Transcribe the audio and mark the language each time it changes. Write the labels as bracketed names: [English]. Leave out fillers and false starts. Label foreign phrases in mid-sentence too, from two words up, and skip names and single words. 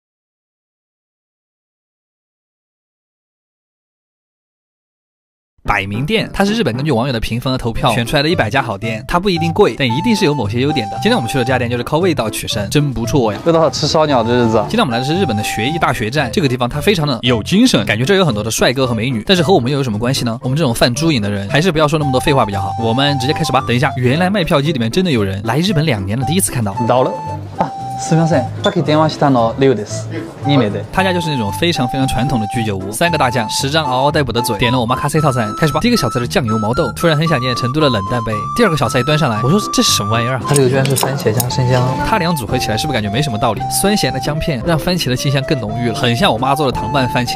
[Chinese] 百名店，它是日本根据网友的评分和投票选出来的100家好店，它不一定贵，但一定是有某些优点的。今天我们去的这家店就是靠味道取胜，真不错呀！又到了吃烧鸟的日子。今天我们来的是日本的学艺大学站，这个地方它非常的有精神，感觉这有很多的帅哥和美女，但是和我们又有什么关系呢？我们这种犯猪瘾的人，还是不要说那么多废话比较好。我们直接开始吧。等一下，原来卖票机里面真的有人，来日本2年了，第一次看到。到了啊。 [Japanese] すみません。さっき電話したのレオです。2名で。 [Chinese] 他家就是那种非常传统的居酒屋，3个大酱，10张嗷嗷待哺的嘴，点了我妈咖啡套餐，开始吧。第一个小菜是酱油毛豆，突然很想念成都的冷淡杯。第2个小菜一端上来，我说这是什么玩意儿啊？它这个居然是番茄加生姜，它俩组合起来是不是感觉没什么道理？酸咸的姜片让番茄的清香更浓郁了，很像我妈做的糖拌番茄。